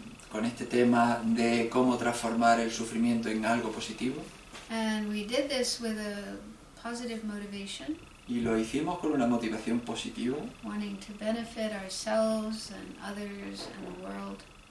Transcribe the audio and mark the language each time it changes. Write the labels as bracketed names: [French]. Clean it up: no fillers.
[Spanish] Con este tema de cómo transformar el sufrimiento en algo positivo. [English] And we did this with a positive motivation, [Spanish] Y lo hicimos con una motivación positiva, [English] wanting to benefit ourselves and others and the world.